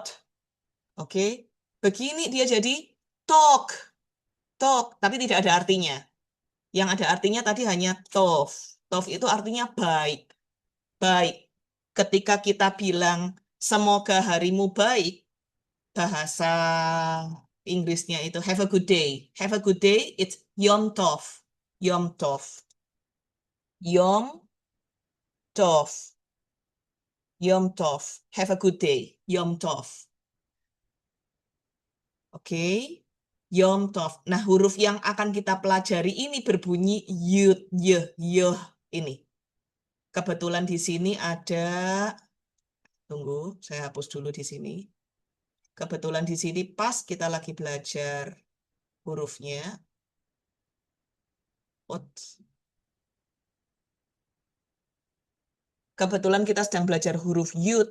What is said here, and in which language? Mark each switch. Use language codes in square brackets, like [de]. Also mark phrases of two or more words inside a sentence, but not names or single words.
[id] Oke, begini dia jadi tok, tok, tapi tidak ada artinya. Yang ada artinya tadi hanya tov. Tov itu artinya baik, baik. Ketika kita bilang semoga harimu baik, bahasa Inggrisnya itu [en] have a good day. Have a good day, it's [he] Yom Tov. Yom Tov. Yom Tov. Yom Tov. [en] Have a good day. [he] Yom Tov. Oke. Yom Tov. [id] Nah, huruf yang akan kita pelajari ini berbunyi yud, yeh ini. Kebetulan di sini ada, tunggu, saya hapus dulu di sini. Kebetulan di sini pas kita lagi belajar hurufnya. Kebetulan kita sedang belajar huruf yud.